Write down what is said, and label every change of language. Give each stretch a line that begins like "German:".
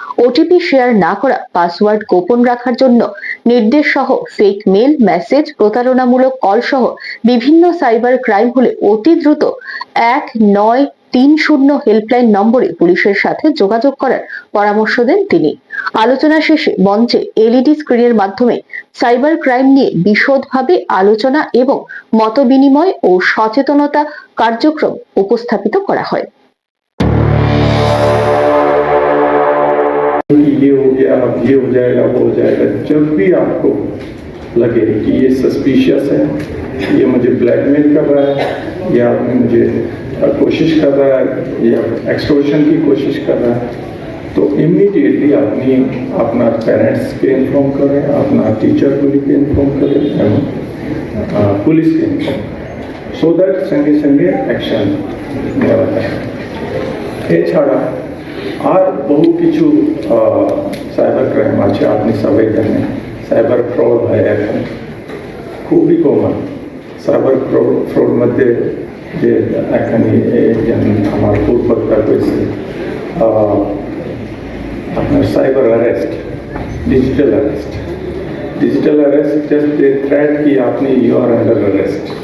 Bangla: OTP share না করা, password গোপন রাখার জন্য নির্দেশ সহ ফেক মেল, মেসেজ, প্রতারণামূলক কল সহ বিভিন্ন সাইবার ক্রাইম হলে অতি দ্রুত 1930 হেল্পলাইন নম্বরে পুলিশের সাথে যোগাযোগ করার পরামর্শ দেন তিনি। আলোচনা শেষে মঞ্চে এলইডি স্ক্রিনের মাধ্যমে সাইবার ক্রাইম নিয়ে বিশদভাবে আলোচনা এবং মতবিনিময় ও সচেতনতা কার্যক্রম উপস্থাপিত করা হয়।
Hindi: ये हो गया, ये हो जाएगा, वो हो जाएगा। जब भी आपको लगे कि ये सस्पिशियस है, ये मुझे ब्लैकमेल कर रहा है, या मुझे कोशिश कर रहा है, या एक्सटॉर्शन की कोशिश कर रहा है, तो इमीडिएटली अपना पेरेंट्स के इन्फॉर्म करें, अपना टीचर के इन्फॉर्म करें, पुलिस के इन्फॉर्म, सो दैट
Bangla: संगे संगे एक्शन নেওয়া যায়। এছাড়া আর বহু কিছু সাইবার ক্রাইম আছে, আপনি সবাই জানেন। সাইবার ফ্রড হয় এখন খুবই কমন। সাইবার ফ্রড মধ্যে যে এখানে আমার পূর্বতা হয়েছে আপনার cyber arrest, digital arrest.
English: digital arrest just the threat कि आपने you are under arrest,